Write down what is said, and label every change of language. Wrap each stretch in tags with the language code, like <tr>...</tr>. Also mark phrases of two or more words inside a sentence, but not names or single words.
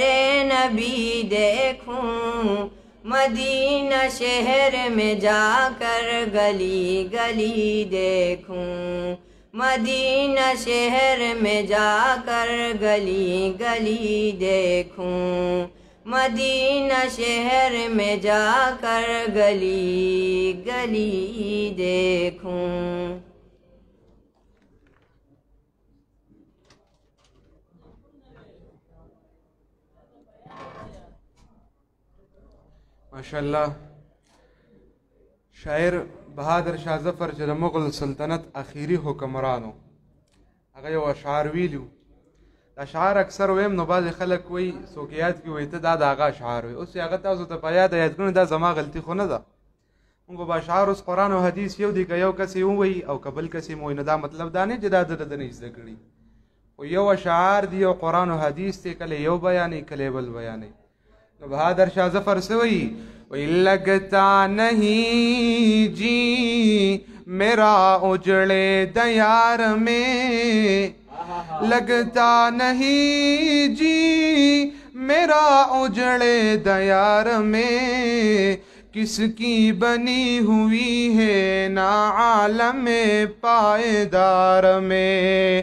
<ur>نبی دیکھوں، مدینہ شہر میں جا کر گلی گلی دیکھوں، مدینہ شہر میں جا کر گلی گلی دیکھوں، مدینہ شہر میں جا کر گلی گلی دیکھوں۔</ur> <ps>ماشاءاللہ شاعر بہادر شاہ ظفر چې د مغل سلطنت اخیری حکمرانو هغه یو اشعار ویلو. د اشعار اکثر ویم نو بعضې خلک وایي څوک یاد کړي وایي ته دا د هغه اشعار وایي. اوس چې هغه تاسو ته په یاد کړو دا زما غلطي خو نه ده. موږ به اشعار اوس قرآن او حدیث یو دی که یو کس یې ووایي او که بل کس یې ووایي نو دا مطلب دا نه چې دا د ده نه زده کړي، خو یو اشعار دی یو قرآن او حدیث دی، کله یو بیانوي کله بل بیانوي.</ps> <ur>نو بہادر شاہ ظفر سے وہی لگتا نہیں جی میرا اجڑے دیار میں، لگتا نہیں جی میرا اجڑے دیار میں، کس کی بنی ہوئی ہے نا عالم پائیدار میں،</ur>